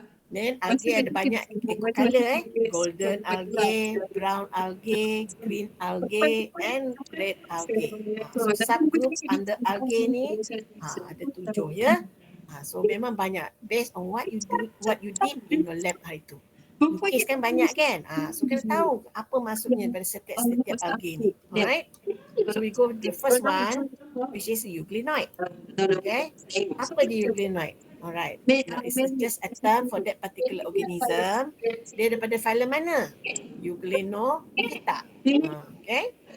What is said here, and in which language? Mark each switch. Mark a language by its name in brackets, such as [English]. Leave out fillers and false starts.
[English] Then algae [Malay] ada banyak [English] color golden algae, brown algae, green algae and red algae. So subgroup under algae [Malay] ni ada 7 ya. [English] So [Malay] memang banyak [English] based on what you did in your lab [Malay] hari tu. Lukis kan banyak kan? So kita tahu apa maksudnya dari setiap algae ni. [English] Alright? So we go to the first one which is euglenoid. Okay? [Malay] Apa dia euglenoid? [English] Alright. Now it's just a term for that particular organism. [Malay] Dia daripada phylum mana? Euglenophyta. Okay?